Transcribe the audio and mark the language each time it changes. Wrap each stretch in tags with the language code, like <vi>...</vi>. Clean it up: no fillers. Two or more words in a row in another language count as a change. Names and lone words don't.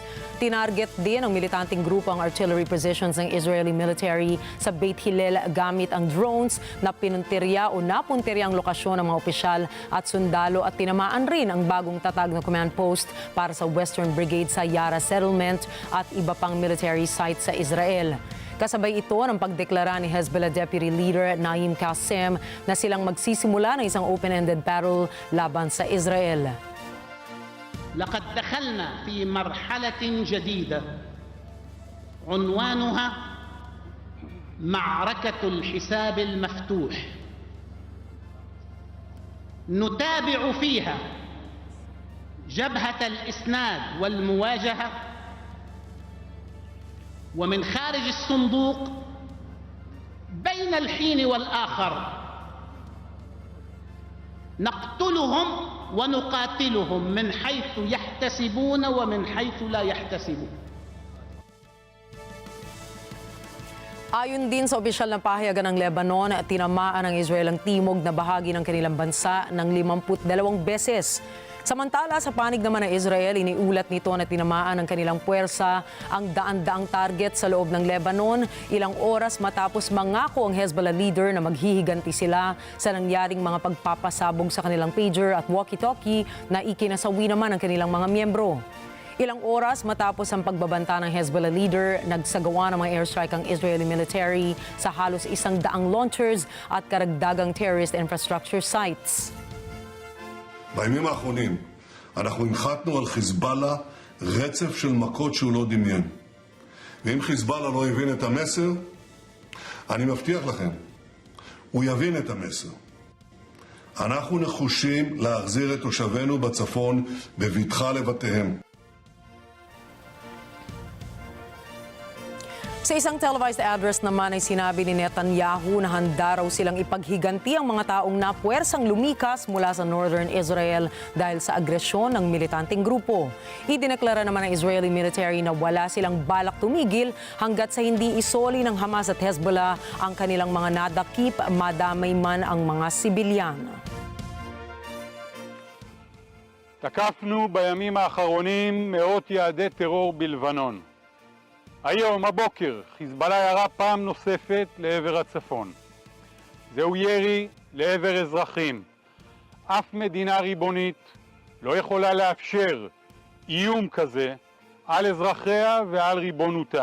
<tl>Tinarget din ng militanteng grupo ang</tl> <en>artillery positions</en> <tl>ng</tl> <en>Israeli military</en> <tl>sa Beit Hillel gamit ang drones na pinunterya o napunterya ang lokasyon ng mga opisyal at sundalo at tinamaan rin ang bagong tatag na</tl> <en>command post</en> <tl>para sa</tl> <en>Western Brigade</en> <tl>sa Yara Settlement at iba pang</tl> <en>military sites</en> <tl>sa Israel. Kasabay ito ng pagdeklara ni Hezbollah Deputy Leader Naim Qassem na silang magsisimula ng isang</tl> <en>open-ended battle</en> <tl>laban sa Israel.</tl> <ar>لقد دخلنا في مرحلة جديدة عنوانها معركة الحساب المفتوح نتابع فيها جبهة الإسناد والمواجهة ومن خارج الصندوق بين الحين والآخر نقتلهم ونقاتلهم من حيث يحتسبون ومن حيث لا يحتسبون.</ar> <tl>Ayon din sa opisyal na pahayagan ng Lebanon, tinamaan ng Israel ang timog na bahagi ng kanilang bansa ng 52 beses. Samantala, sa panig naman ng Israel, iniulat nito na tinamaan ng kanilang puwersa ang daan-daang target sa loob ng Lebanon, ilang oras matapos mangako ang Hezbollah leader na maghihiganti sila sa nangyaring mga pagpapasabog sa kanilang pager at walkie-talkie na ikinasawi naman ng kanilang mga miyembro. Ilang oras matapos ang pagbabanta ng Hezbollah leader, nagsagawa ng mga airstrike ang</tl> <en>Israeli military</en> <tl>sa halos 100 launchers at karagdagang</tl> <en>terrorist infrastructure sites.</en> <he>בימים האחרונים אנחנו הנחתנו על חיזבאללה רצף של מכות שהוא לא דמיין. ואם חיזבאללה לא הבין את המסר, אני מבטיח לכם, הוא יבין את המסר. אנחנו נחושים להחזיר את תושבינו בצפון בבטחה לבתיהם.</he> <tl>Sa isang</tl> <en>televised address</en> <tl>naman ay sinabi ni Netanyahu na handa raw silang ipaghiganti ang mga taong napuwersang lumikas mula sa Northern Israel dahil sa agresyon ng militanteng grupo. Idineklara naman ng</tl> <en>Israeli military</en> <tl>na wala silang balak tumigil hanggat sa hindi isoli ng Hamas at Hezbollah ang kanilang mga nadakip, madamay man ang mga sibilyan.</tl> <he>תקפנו בימים האחרונים מאות יעדי טרור בלבנון. היום, הבוקר, חיזבאללה ירה פעם נוספת לעבר הצפון. זהו ירי לעבר אזרחים. אף מדינה ריבונית לא יכולה לאפשר איום כזה על אזרחיה ועל ריבונותה.</he>